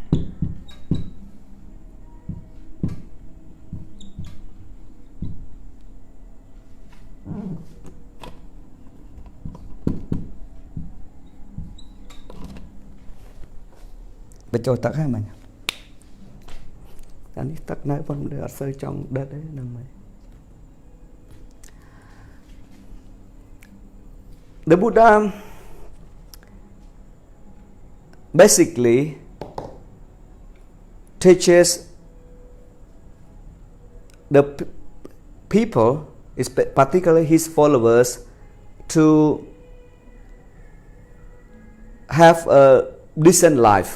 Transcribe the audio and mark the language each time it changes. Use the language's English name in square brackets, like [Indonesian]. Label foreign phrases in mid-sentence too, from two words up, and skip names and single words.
[Khmer] បញ្ចូលទឹកហើយមិញអានេះទឹកនៅប៉ុន្តែអត់សូវចង់ដិតទេហ្នឹងមិញ [English] The Buddha basically teaches the people, particularly his followers, to have a decent life.